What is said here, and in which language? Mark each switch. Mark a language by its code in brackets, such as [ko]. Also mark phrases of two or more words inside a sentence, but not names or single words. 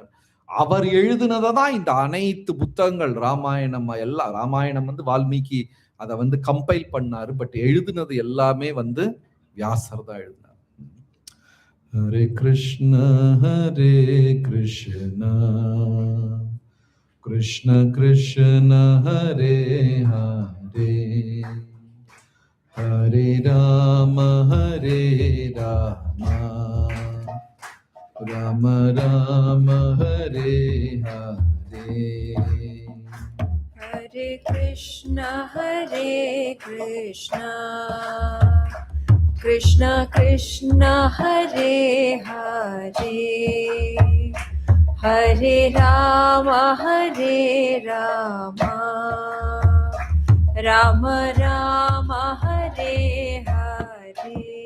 [ta] அவர் எழுதினதை தான் இந்த அனைத்து புத்தகங்கள், ராமாயணம் எல்லாம். ராமாயணம் வால்மீகி அதை கம்பைல் பண்ணாரு, பட் எழுதினது எல்லாமே வியாசர் தான் எழுதினார். [sa] ஹரே கிருஷ்ண ஹரே கிருஷ்ணா கிருஷ்ண கிருஷ்ண ஹரே ஹரே ஹரே ராம ஹரே ராம ராம ராம ஹரே ஹரே ஹரே கிருஷ்ண கிருஷ்ண கிருஷ்ண ஹரே ஹரே ஹரே ராம ராம ராம ஹரே ஹரே.